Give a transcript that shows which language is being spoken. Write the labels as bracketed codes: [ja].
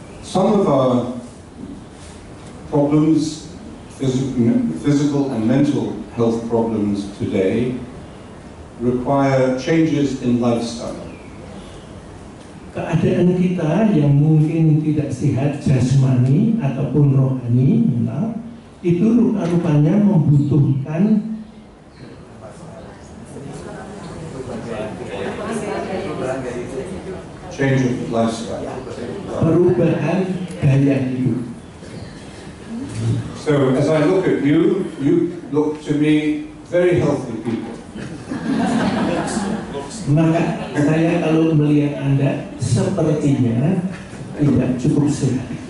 [en] Some of our problems, physical and mental health problems today, require changes in lifestyle. [id] Keadaan kita yang mungkin tidak sehat jasmani ataupun rohani mental itu rupa-rupanya membutuhkan [en] change of lifestyle. [id] perubahan gaya hidup. [en] So as I look at you, you look to me very healthy people. [id] Maka saya kalau melihat Anda sepertinya tidak cukup sehat.